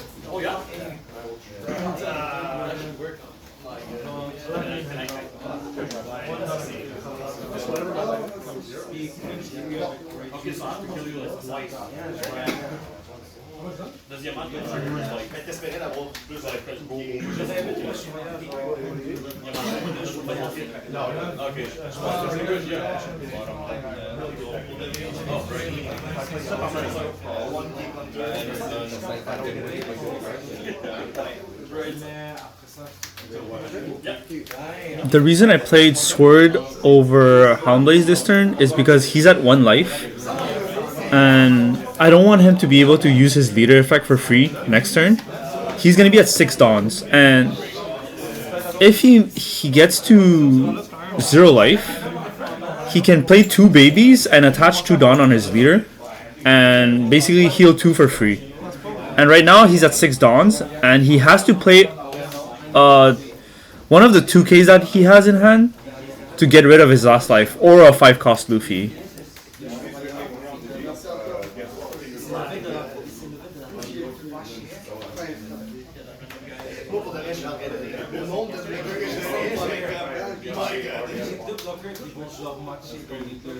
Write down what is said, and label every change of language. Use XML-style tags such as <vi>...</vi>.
<en>Oh yeah. Okay, so I have to kill you like twice. Does Yamato like t'espérais d'avoir plus de okay. The reason I played Sword over Houndblaze this turn is because he's at 1 life, and I don't want him to be able to use his leader effect for free next turn. He's going to be at 6 Dawns, and if he gets to 0 life, he can play 2 babies and attach 2 Dawn on his leader, and basically heal 2 for free. And right now he's at 6 Dawns, and he has to play one of the 2Ks that he has in hand to get rid of his last life, or a 5 cost Luffy.</en> <fr>Moi, pour de vrai, je suis en train de rire. Le nombre de breakers que j'ai essayé, j'ai deux bloqueurs qui vont genre matcher comme les deux.</fr>